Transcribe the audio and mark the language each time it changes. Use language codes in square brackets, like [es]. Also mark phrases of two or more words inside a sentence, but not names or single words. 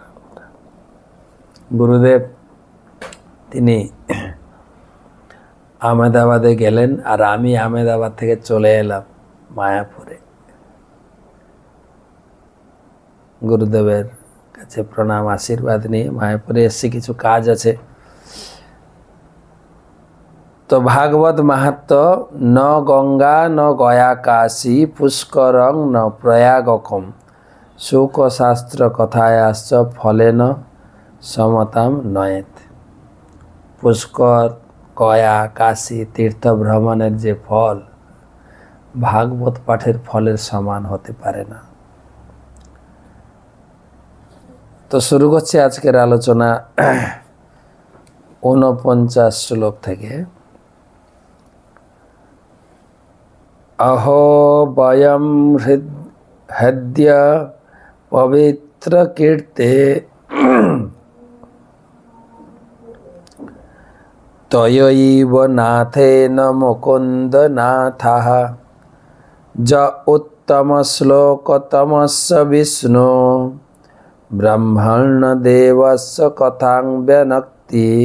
[bn] গুরুদেব তিনি আহমেদাবাদে গেলেন আর আমি আহমেদাবাদ থেকে চলে এলাম মায়াপুরে। গুরুদেবের কাছে প্রণাম আশীর্বাদ নিয়ে মায়াপুরে এসে কিছু কাজ আছে। [sa] तो भागवत महत्व न गंगा न गया काशी पुष्करं न प्रयागकम शोक शास्त्र कथायाश्च फलेन সমতাম নয়েত। [bn] পুষ্কর, গয়া, কাশী তীর্থ ভ্রমণের যে ফল ভাগবত পাঠের ফলের সমান হতে পারে না। তো শুরু করছি আজকের আলোচনা 49 শ্লোক থেকে। [sa] अहो वयं हृद्य पवित्र कीर्ते तयैव नाथेन मुकुन्द नाथः ज उत्तम श्लोकतमस्य विष्णु ब्रह्मण देवस्य कथां व्यनक्ति।